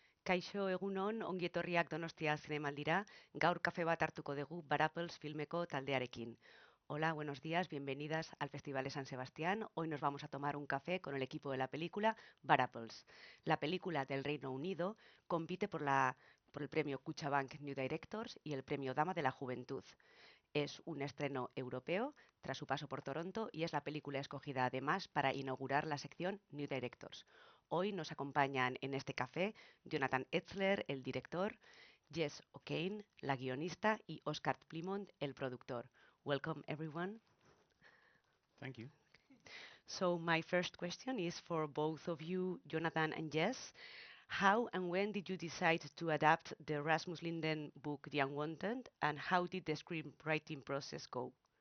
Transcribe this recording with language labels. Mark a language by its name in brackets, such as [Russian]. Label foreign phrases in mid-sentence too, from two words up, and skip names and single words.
[Basque] Kaixo egunon, ongi etorriak Donostia zinemaldira, gaur kafe bat hartuko dugu Barapels filmeko taldearekin. [Spanish] Hola, buenos días, bienvenidas al Festival de San Sebastián. Hoy nos vamos a tomar un café con el equipo de la película Barapels. La película del Reino Unido compite por el premio Cuchabank New Directors y el premio Dama de la Juventud. Es un estreno europeo tras su paso por Toronto y es la película escogida además para inaugurar la sección New Directors. Hoy nos acompañan en este café Jonatan Etzler, el director, Jess, la guionista, y Oscar Plymouth, el productor. [English] Welcome, everyone. Thank you. So my first question is for both of you, Jonatan and Jess. How and when did you decide to adapt the Rasmus Linden book, The Unwanted, and how did the screenwriting process go?